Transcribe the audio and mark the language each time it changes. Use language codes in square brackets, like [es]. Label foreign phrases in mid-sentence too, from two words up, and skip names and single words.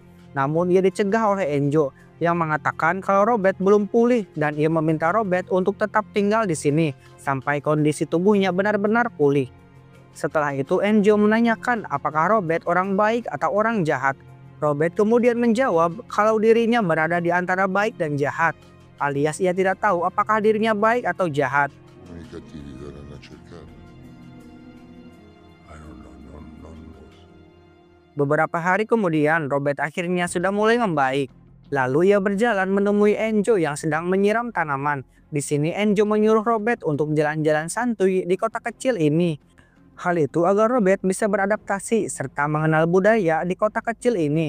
[id] Namun ia dicegah oleh Enzo yang mengatakan kalau Robert belum pulih dan ia meminta Robert untuk tetap tinggal di sini sampai kondisi tubuhnya benar-benar pulih. Setelah itu Enzo menanyakan apakah Robert orang baik atau orang jahat. Robert kemudian menjawab kalau dirinya berada di antara baik dan jahat, alias ia tidak tahu apakah dirinya baik atau jahat. [it] I cattivi verranno a cercarmi. [en] I don't know, [it] non lo so. [id] Beberapa hari kemudian Robert akhirnya sudah mulai membaik. Lalu ia berjalan menemui Enzo yang sedang menyiram tanaman. Di sini Enzo menyuruh Robert untuk jalan-jalan santuy di kota kecil ini. Hal itu agar Robert bisa beradaptasi serta mengenal budaya di kota kecil ini.